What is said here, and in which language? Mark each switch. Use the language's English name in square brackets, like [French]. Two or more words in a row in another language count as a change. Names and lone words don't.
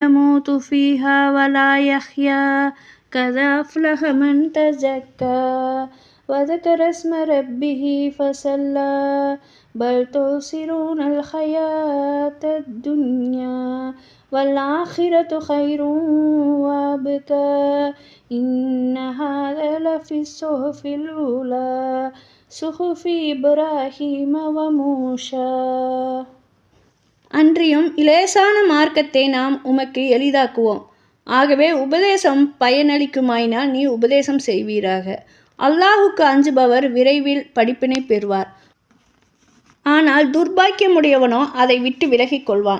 [Arabic] يموت فيها ولا يحيا قد أفلح من تزكى وذكر اسم ربه فصلى بل تؤثرون الحياة الدنيا والآخرة خير وأبقى إن هذا لفي الصحف الأولى صحف إبراهيم وموسى. [Tamil] அன்றியும் இலேசான மார்க்கத்தை நாம் உமக்கு எளிதாக்குவோம். ஆகவே உபதேசம் பயனளிக்குமாயினால் நீ உபதேசம் செய்வீராக. அல்லாஹுக்கு அஞ்சுபவர் விரைவில் படிப்பினை பெறுவார். ஆனால் துர்பாக்கியமுடையவனோ அதை விட்டு விலகிக் கொள்வான்.